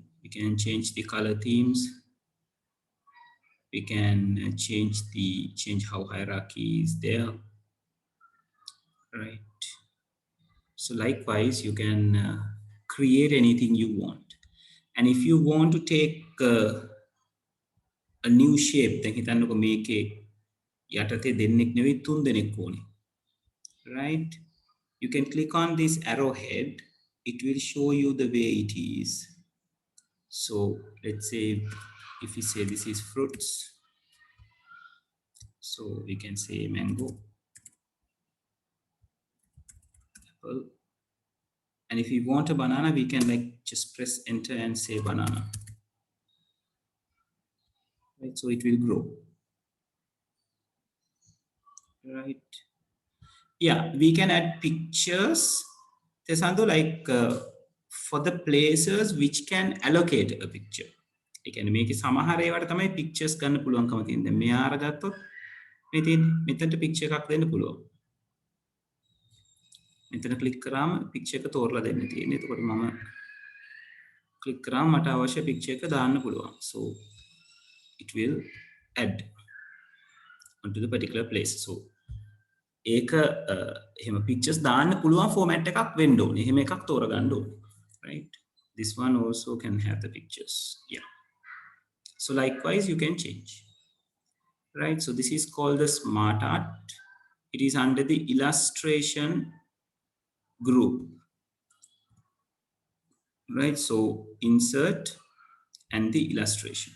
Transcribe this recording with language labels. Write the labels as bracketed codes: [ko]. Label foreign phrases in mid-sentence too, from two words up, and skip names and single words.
[en] We can change the color themes. We can change how hierarchy is there. Right, so likewise you can create anything you want. And if you want to take a new shape, then [si] හිතන්නකො මේකේ යටතේ දෙන්නෙක් නෙවෙයි තුන් දෙනෙක් ඕනේ. [en] Right, you can click on this arrowhead. It will show you the way it is. So let's say if we say this is fruits, so we can say mango, apple, and if we want a banana, we can like just press enter and say banana. Right, so it will grow. Right, yeah, we can add pictures. There's another like for the places which can allocate a picture. [si] ඒ කියන්නේ මේකේ සමහර ඒවාට තමයි pictures ගන්න පුළුවන්කම තියෙන්නේ. මේ ආර ගත්තොත් මේ තියෙන්නේ මෙතනට picture එකක් දෙන්න පුළුවන්. මෙතන click කරාම picture එක තෝරලා දෙන්න තියෙන්නේ. එතකොට මම click කරාම මට අවශ්‍ය picture එක දාන්න පුළුවන්. [en] So it will add onto the particular place. [si] So ඒක එහෙම pictures දාන්න පුළුවන් format එකක් වෙන්න ඕනේ. එහෙම එකක් තෝරගන්න ඕනේ. [en] Right, this one also can have the pictures. Yeah, so likewise you can change. Right, so this is called the smart art. It is under the illustration group. Right, so insert and the illustrations.